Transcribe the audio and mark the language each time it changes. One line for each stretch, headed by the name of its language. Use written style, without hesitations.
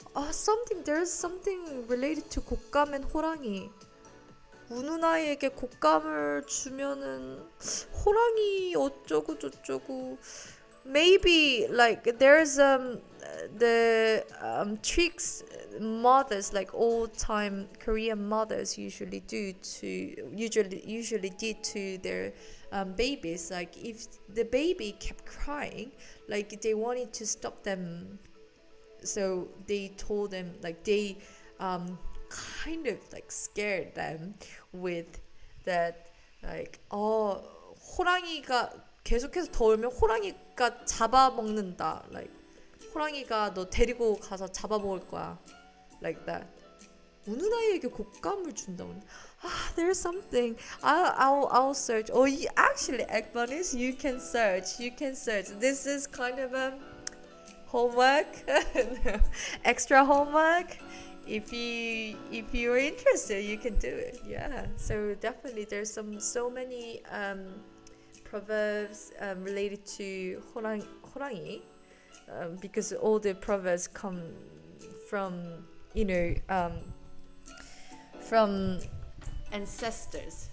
English: Something, there's something related to 곶감 and 호랑이.
Korean: 우는 아이에게 곶감을 주면은 호랑이 어쩌고 저쩌고.
English: Maybe like there's the tricks mothers, like old time Korean mothers usually did to their babies. Like if the baby kept crying, like they wanted to stop them, so they told them, like they kind of like scared them with that, like
Korean: 호랑이가 계속해서 더 울면 호랑이가 잡아먹는다,
English: like
Korean: 호랑이가 너 데리고 가서 잡아먹을 거야,
English: like that.
Korean: 우는 아이에게 곶감을 준다고.
English: There's something. I'll search. Oh, actually, Eggbun, you can search. This is kind of a homework, extra homework. If you're interested, you can do it. Yeah. So definitely, there's so many proverbs related to 호랑이, because all the proverbs come from, you know, from ancestors.